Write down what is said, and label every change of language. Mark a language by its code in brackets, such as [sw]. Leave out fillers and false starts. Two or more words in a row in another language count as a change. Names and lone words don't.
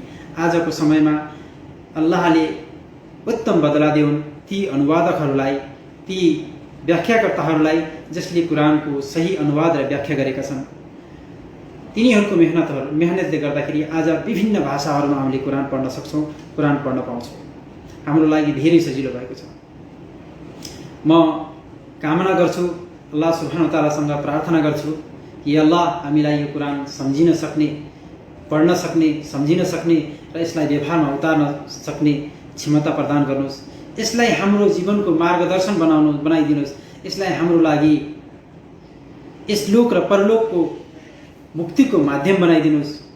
[ne] आजको समयमा अल्लाहले उत्तम बदला देऊन् ती अनुवादकहरूलाई, ती व्याख्याकर्ताहरूलाई जसले कुरानको सही अनुवाद र व्याख्या गरेका छन्। तिनीहरूको मेहनतले गर्दाखेरि आज विभिन्न भाषाहरूमा हामीले कुरान पढ्न सक्छौँ, कुरान पढ्न पाउँछौँ। हाम्रो लागि धेरै सजिलो भएको छ। म कामना गर्छु, [ar] الله سبحانه وتعالى [ne] प्रार्थना गर्छु कि अल्लाह हामीलाई यो कुरान सम्झिन सक्ने, पढ्न सक्ने, सम्झिन सक्ने र यसलाई व्यवहारमा उतार्न सक्ने क्षमता प्रदान गर्नुहोस्। यसलाई हाम्रो जीवनको मार्गदर्शन बनाइदिनुहोस्। यसलाई हाम्रो लागि यस लोक र परलोकको मुक्तिको माध्यम बनाइदिनुहोस्।